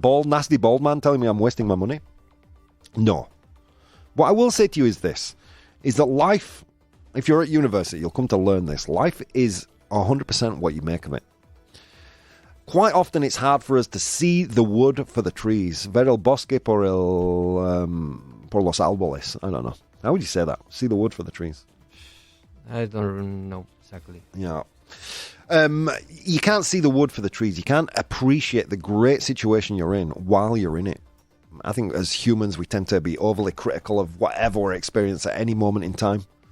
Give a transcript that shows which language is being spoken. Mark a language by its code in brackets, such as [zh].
[en] Bald, nasty bald man telling me I'm wasting my money? No. What I will say to you is this, is that life, if you're at university, you'll come to learn this. Life is 100% what you make of it. Quite often it's hard for us to see the wood for the trees. [es] Ver el bosque por los árboles. [en] I don't know. How would you say that? See the wood for the trees? I don't know exactly. Yeah. You can't see the wood for the trees. You can't appreciate the great situation you're in while you're in it. I think as humans, we tend to be overly critical of whatever we're experiencing at any moment in time.